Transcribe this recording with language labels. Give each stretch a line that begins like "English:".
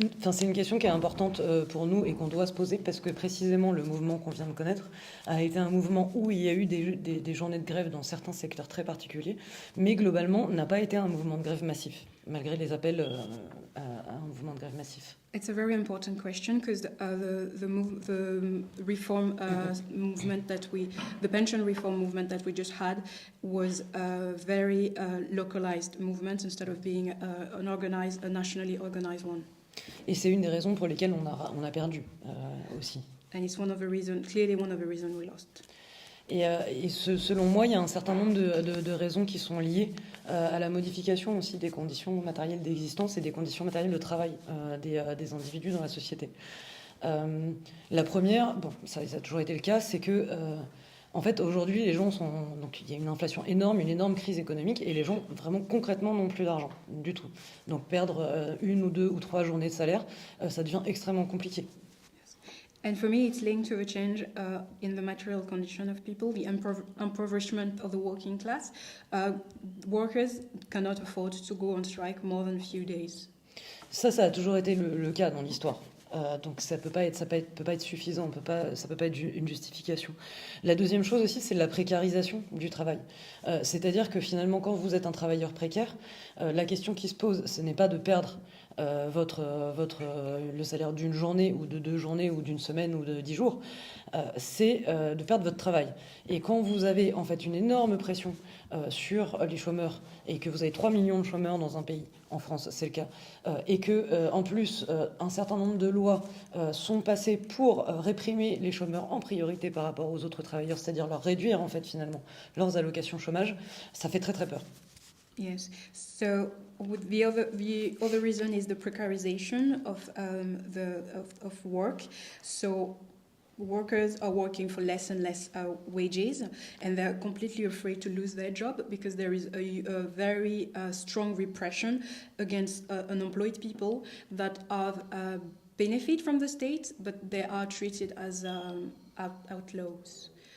French: C'est une question qui est importante pour nous et qu'on doit se poser parce que précisément le mouvement qu'on vient de connaître a été un mouvement où il y a eu des journées de grève dans certains secteurs très particuliers, mais globalement n'a pas été un mouvement de grève massif, malgré les appels à un mouvement de grève massif.
English: It's a very important question because the reform movement the pension reform movement that we just had was a very localized movement instead of being a nationally organized one.
French: Et c'est une des raisons pour lesquelles on a perdu aussi.
English: And it's clearly one of the reasons we lost.
French: Et selon moi, il y a un certain nombre de raisons qui sont liées à la modification aussi des conditions matérielles d'existence et des conditions matérielles de travail des individus dans la société. La première, ça a toujours été le cas, c'est que en fait aujourd'hui les gens donc il y a une inflation énorme, une énorme crise économique et les gens vraiment concrètement n'ont plus d'argent du tout. Donc perdre 1 ou 2 ou 3 journées de salaire, ça devient extrêmement compliqué.
English: And for me, it's linked to a change in the material condition of people, the impoverishment of the working class. Workers cannot afford to go on strike more than a few days.
French: Ça a toujours été le cas dans l'histoire. Donc ça peut pas être suffisant, ça peut pas être une justification. La deuxième chose aussi, c'est la précarisation du travail. C'est-à-dire que finalement, quand vous êtes un travailleur précaire, la question qui se pose, ce n'est pas de perdre le salaire d'une journée ou de 2 journées ou d'une semaine ou de 10 jours, c'est de perdre votre travail. Et quand vous avez en fait une énorme pression sur les chômeurs et que vous avez 3 millions de chômeurs dans un pays, en France c'est le cas, et que en plus un certain nombre de lois sont passées pour réprimer les chômeurs en priorité par rapport aux autres travailleurs, c'est-à-dire leur réduire en fait finalement leurs allocations chômage, ça fait très très peur.
English: Yes. So the other reason is the precarization of work. So workers are working for less and less wages, and they're completely afraid to lose their job because there is a very strong repression against unemployed people that have benefit from the state, but they are treated as outlaws.